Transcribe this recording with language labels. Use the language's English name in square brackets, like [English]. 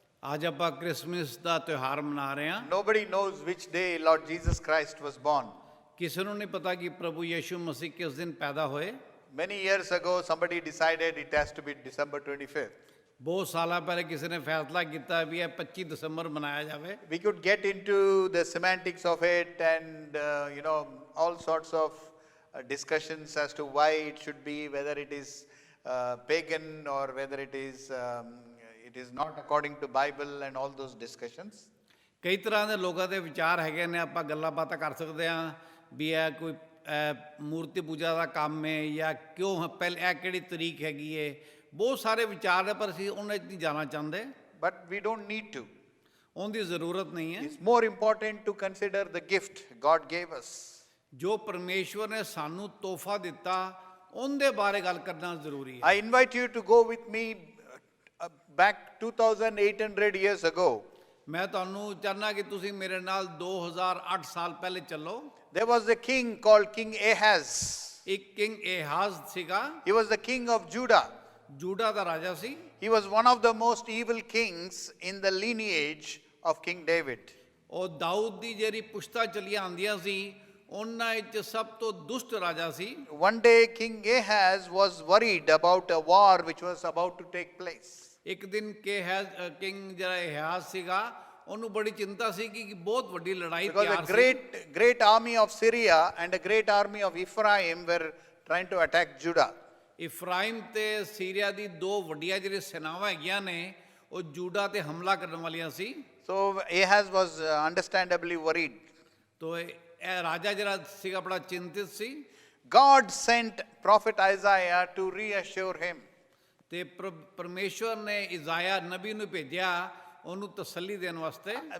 [Punjabi] आज ਆਪਾਂ ਕ੍ਰਿਸਮਸ ਦਾ ਤਿਉਹਾਰ ਮਨਾ ਰਹੇ ਹਾਂ। [English] Nobody knows which day Lord Jesus Christ was born. [Punjabi] ਕਿਸੇ ਨੂੰ ਨਹੀਂ ਪਤਾ ਕਿ ਪ੍ਰਭੂ ਯਿਸੂ ਮਸੀਹ ਕਿਸ ਦਿਨ ਪੈਦਾ ਹੋਏ। [English] Many years ago, somebody decided it has to be December 25th. [Punjabi] ਬਹੁਤ ਸਾਲਾਂ ਪਹਿਲੇ ਕਿਸੇ ਨੇ ਫੈਸਲਾ ਕੀਤਾ ਵੀ ਇਹ 25 ਦਸੰਬਰ ਮਨਾਇਆ ਜਾਵੇ। [English] We could get into the semantics of it and, all sorts of discussions as to why it should be, whether it is pagan or whether it is not according to Bible and all those discussions. [Punjabi] ਕਈ ਤਰ੍ਹਾਂ ਦੇ ਲੋਕਾਂ ਦੇ ਵਿਚਾਰ ਹੈਗੇ ਨੇ, ਆਪਾਂ ਗੱਲਾਂ ਬਾਤਾਂ ਕਰ ਸਕਦੇ ਹਾਂ ਵੀ ਇਹ ਕੋਈ ਮੂਰਤੀ ਪੂਜਾ ਦਾ ਕੰਮ ਹੈ ਜਾਂ ਕਿਉਂ ਪਹਿਲੇ ਇਹ ਕਿਹੜੀ ਤਰੀਕ ਹੈਗੀ ਹੈ। ਬਹੁਤ ਸਾਰੇ ਵਿਚਾਰ ਨੇ ਪਰ ਅਸੀਂ ਉਹਨਾਂ 'ਚ ਨਹੀਂ ਜਾਣਾ ਚਾਹੁੰਦੇ। [English] But we don't need to. [Punjabi] ਉਹਦੀ ਜ਼ਰੂਰਤ ਨਹੀਂ ਹੈ। [English] It's more important to consider the gift God gave us. [Punjabi] ਜੋ ਪਰਮੇਸ਼ਵਰ ਨੇ ਸਾਨੂੰ ਤੋਹਫਾ ਦਿੱਤਾ ਉਹਦੇ ਬਾਰੇ ਗੱਲ ਕਰਨਾ ਜ਼ਰੂਰੀ ਹੈ। [English] I invite you to go with me back 2800 years ago. [Punjabi] ਮੈਂ ਤੁਹਾਨੂੰ ਚਾਹੁੰਦਾ ਕਿ ਤੁਸੀਂ ਮੇਰੇ ਨਾਲ 2008 ਸਾਲ ਪਹਿਲੇ ਚੱਲੋ। [English] There was a king called King Ahaz. [Punjabi] ਇੱਕ ਕਿੰਗ ਏਹਾਜ਼ ਸੀਗਾ। [English] He was the king of Judah. [Punjabi] ਜੂਡਾ ਦਾ ਰਾਜਾ ਸੀ। [English] He was one of the most evil kings in the lineage of King David. [Punjabi] ਉਹ ਦਾਊਦ ਦੀ ਜਿਹੜੀ ਪੁਸ਼ਤਾ ਚਲੀਆਂ ਆਉਂਦੀਆਂ ਸੀ ਉਹਨਾਂ ਵਿੱਚ ਸਭ ਤੋਂ ਦੁਸ਼ਟ ਰਾਜਾ ਸੀ। [English] One day King Ahaz was worried about a war which was about to take place. [Punjabi] ਇੱਕ ਦਿਨ ਕਿੰਗ ਜਿਹੜਾ ਏਹਾਜ਼ ਸੀਗਾ ਉਹਨੂੰ ਬੜੀ ਚਿੰਤਾ ਸੀ ਕਿ ਬਹੁਤ ਵੱਡੀ ਲੜਾਈ [English] Because [Punjabi] ਤਿਆਰ [English] a [Punjabi] ਸੀ। [English] great army of Syria and a great army of Ephraim were trying to attack Judah. [Punjabi] Ephraim ਤੇ ਸੀਰੀਆ ਦੀ ਦੋ ਵੱਡੀਆਂ ਜਿਹੜੀਆਂ ਸੈਨਾਵਾਂ ਹੈਗੀਆਂ ਨੇ ਉਹ ਜੂਡਾ ਤੇ ਹਮਲਾ ਕਰਨ ਵਾਲੀਆਂ ਸੀ। [English] So Ahaz was understandably worried. [Punjabi] ਤੋ ਇਹ ਰਾਜਾ ਜਿਹੜਾ ਸੀਗਾ ਬੜਾ ਚਿੰਤਿਤ ਸੀ। [English] God sent prophet Isaiah to reassure him. [Punjabi] ਤੇ ਪਰਮੇਸ਼ਵਰ ਨੇ ਇਜ਼ਾਇਆ ਨਬੀ ਨੂੰ ਭੇਜਿਆ ਉਹਨੂੰ ਤਸੱਲੀ ਦੇਣ ਵਾਸਤੇ।